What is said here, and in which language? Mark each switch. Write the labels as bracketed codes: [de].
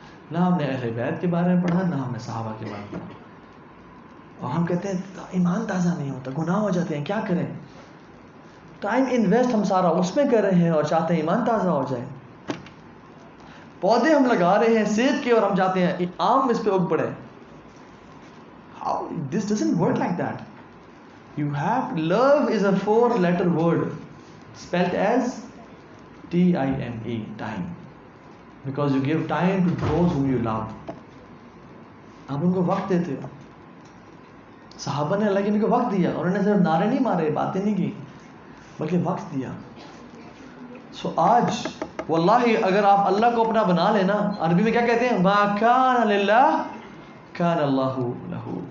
[ur] نہ ہم نے اہل بیت کے بارے میں پڑھا، نہ ہم نے صحابہ کے بارے میں پڑھا. اور ہم کہتے ہیں ایمان تازہ نہیں ہوتا، گناہ ہو جاتے ہیں، کیا کریں؟ ٹائم انویسٹ ہم سارا اس میں کر رہے ہیں اور چاہتے ہیں ایمان تازہ ہو جائے. پودے ہم لگا رہے ہیں سیب کے اور ہم چاہتے ہیں آم اس پہ اگ پڑے. [en] How? This doesn't work like that. You have, love is a 4-letter word spelled as T-I-M-E, time. Because you give time to those whom you love. [ur] آپ ان کو وقت دیتے ہو. صحابہ نے اللہ کے نبی کو وقت دیا، انہوں نے صرف نعرے نہیں مارے، باتیں نہیں کی، بلکہ وقت دیا. سو آج واللہ اگر آپ اللہ کو اپنا بنا لینا، عربی میں کیا کہتے ہیں؟ [ar] ما کان للہ کان اللہ لہ.